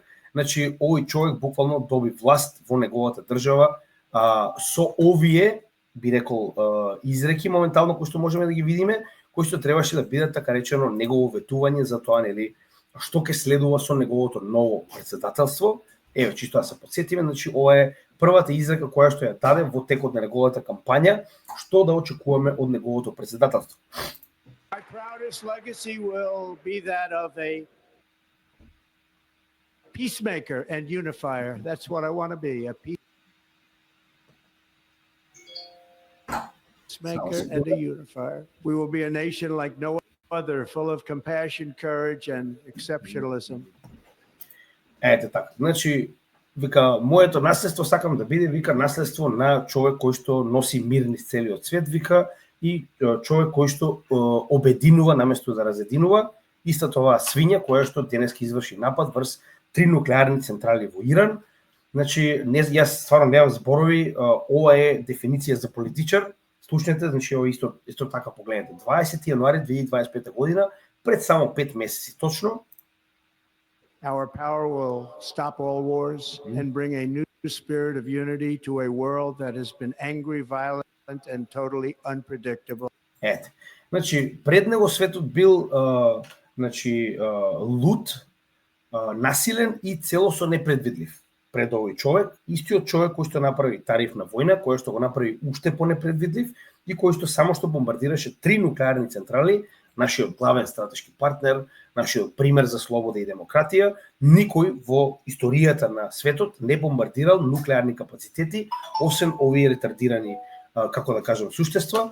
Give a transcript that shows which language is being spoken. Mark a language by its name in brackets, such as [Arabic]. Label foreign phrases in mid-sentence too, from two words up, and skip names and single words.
[Macedonian] Значи, овој човек буквално доби власт во неговата држава со овие, би рекол, изреки моментално кои што можеме да ги видиме, кои што требаше да бидат, така речено, негово ветување за тоа, нели, што ќе следува со неговото ново председателство. Еве, чисто да се подсетиме, значи ова е првата изрека која што ја даде во текот на неговата кампања, што да очекуваме од неговото председателство. [English] My proudest legacy will be that of a peacemaker and unifier. That's what I want to be, a peacemaker and a unifier. We will be a nation like no other, full of compassion, courage, and exceptionalism. [Macedonian] Ете така. Значи, вика, моето наследство сакам да биде, вика, наследство на човек кој што носи мир низ целиот свет, вика, и човек кој што обединува наместо да разединува. Истата оваа свиња која што денеска изврши напад врз 3 нуклеарни централи во Иран. Значи, јас стварно немам зборови, ова е дефиниција за политичар. Слушнете, значи, ова исто така погледнете. 20 јануари 2025 година, пред само 5 месеци точно. [English] Our power will stop all wars and bring a new spirit of unity to a world that has been angry, violent, and totally unpredictable. [Macedonian] Ете. Значи, пред него светот бил луд, насилен и целосно непредвидлив. Пред овој човек, истиот човек кој што направи тарифна војна, кој што го направи уште понепредвидлив и кој што само што бомбардираше 3 нуклеарни централи, нашиот главен стратешки партнер, нашиот пример за слобода и демократија, никој во историјата на светот не бомбардирал нуклеарни капацитети, освен овие ретардирани, како да кажем, суштества.